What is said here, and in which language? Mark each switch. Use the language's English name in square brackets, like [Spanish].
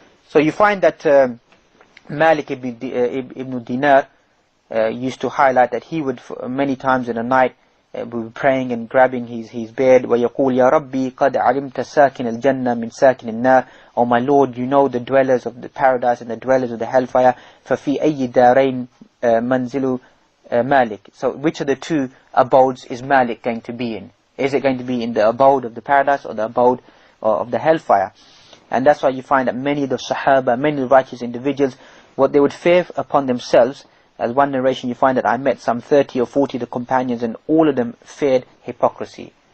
[English] So you find that Malik ibn Dinar used to highlight that he would, many times in the night, be praying and grabbing his bed, [Arabic] وَيَقُولْ يَا رَبِّي قَدْ عَلِمْتَ سَاكِنَ الْجَنَّةِ مِنْ سَاكِنِ النَّارِ [English] Oh my Lord, you know the dwellers of the paradise and the dwellers of the hellfire. [Arabic] فَفِي أَيِّ دَارَيْنِ مَنْزِلُ Malik. [English] So which of the two abodes is Malik going to be in? Is it going to be in the abode of the paradise, or the abode of the hellfire? And that's why you find that many of the Sahaba, many of the righteous individuals, what they would fear upon themselves, as one narration you find that I met some 30 or 40 of the companions, and all of them feared hypocrisy.